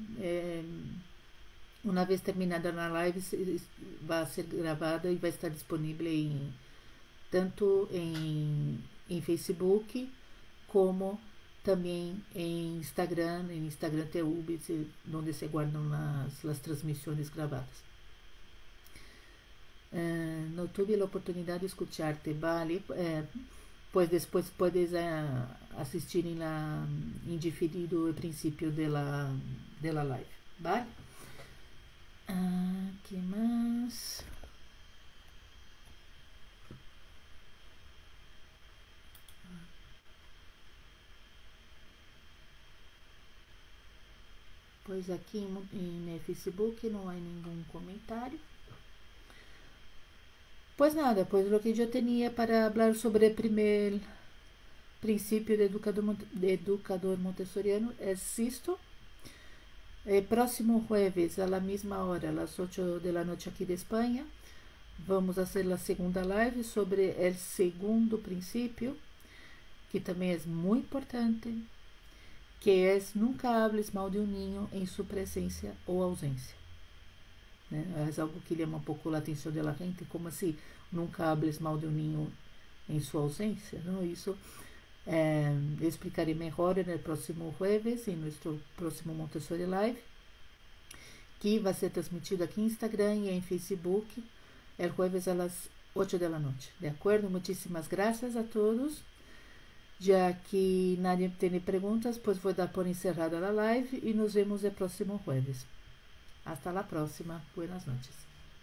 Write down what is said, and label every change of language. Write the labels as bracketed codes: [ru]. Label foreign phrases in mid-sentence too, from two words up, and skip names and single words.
[pt] Uma vez terminada na live, vai ser gravada e vai estar disponível tanto em Facebook como também em Instagram TV, onde se guardam as transmissões gravadas. [es] No tuve [pt] a oportunidade [es] de escucharte, vale? [pt] Pues depois puedes assistir em diferido o princípio da live, vale? Que mais? Pois aqui em Facebook não há nenhum comentário. Pois nada, pois o que eu tinha para falar sobre o primeiro princípio de educador montessoriano é isto. [es] Próximo jueves, a la [pt] mesma hora, às 8 da noite aqui de Espanha, vamos fazer a segunda live sobre o segundo princípio, que também é muito importante, que é [es] nunca hables mal [pt] de um ninho em sua presença ou ausência. É algo que chama um pouco a atenção da gente, como assim, [es] nunca hables mal [pt] de um ninho em sua ausência, não? Isso eu explicarei melhor no próximo jueves, em nosso próximo Montessori Live, que vai ser transmitido aqui em Instagram e em Facebook, [es] el jueves a las 8 de la noche. ¿De acuerdo? Muchísimas gracias a todos. Ya que nadie tiene preguntas, pues voy a dar por encerrada la live y nos vemos el próximo jueves. Hasta la próxima. Buenas noches.